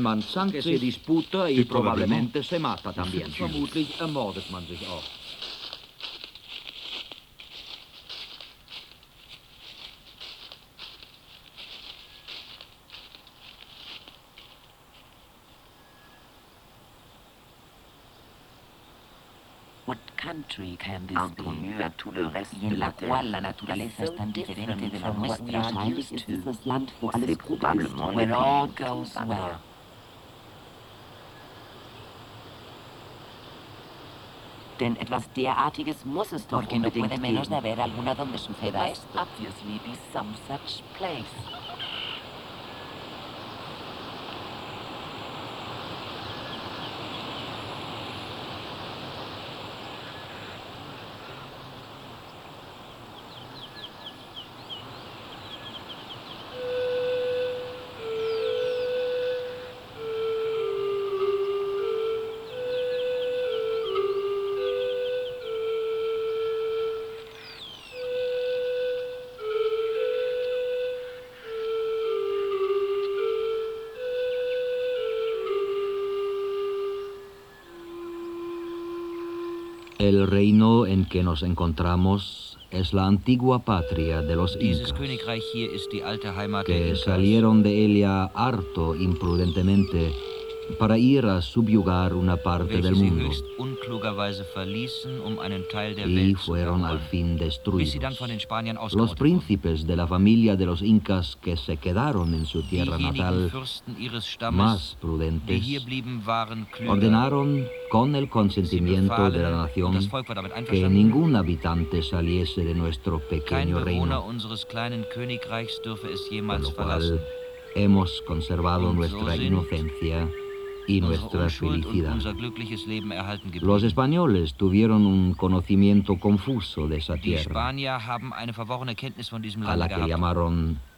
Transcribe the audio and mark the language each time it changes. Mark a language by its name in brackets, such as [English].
[German] man zankt sich, [Spanish] disputa y probablemente se mata también. [German] Vermutlich ermordet man sich auch. [French] Antonia, tu le reste de la [Spanish] cual la naturaleza es tan diferente de la nuestra, [French] c'est probablement le plus bas. [German] Denn etwas derartiges muss es doch unbedingt geben. [Spanish] Porque no puede menos de haber alguna donde suceda esto. [English] There must obviously be some such place. Thank you. [Spanish] El reino en que nos encontramos es la antigua patria de los Incas. [German] Dieses Königreich hier ist die alte Heimat [Spanish] der Incas. Que salieron de ella harto imprudentemente para ir a subyugar una parte del mundo. [German] Welche sie höchst unklugerweise verließen, um einen Teil der Welt zu erobern. [Spanish] Y fueron al fin destruidos. [German] Bis sie dann von den Spaniern ausgerottet [Spanish] wurden. Los príncipes de la familia de los Incas que se quedaron en su tierra natal, [German] diejenigen Fürsten ihres Stammes, [Spanish] más prudentes, [German] die hier blieben, waren klüger. [Spanish] Ordenaron con el consentimiento [German] befahlen, [Spanish] de la nación, [German] das Volk war damit einverstanden, [Spanish] que ningún habitante saliese de nuestro pequeño reino. [German] Kein Bewohner unseres kleinen Königreichs dürfe es jemals verlassen. [Spanish] Con lo cual, hemos conservado nuestra inocencia y nuestra felicidad. Los españoles tuvieron un conocimiento confuso de esa tierra, a la que llamaron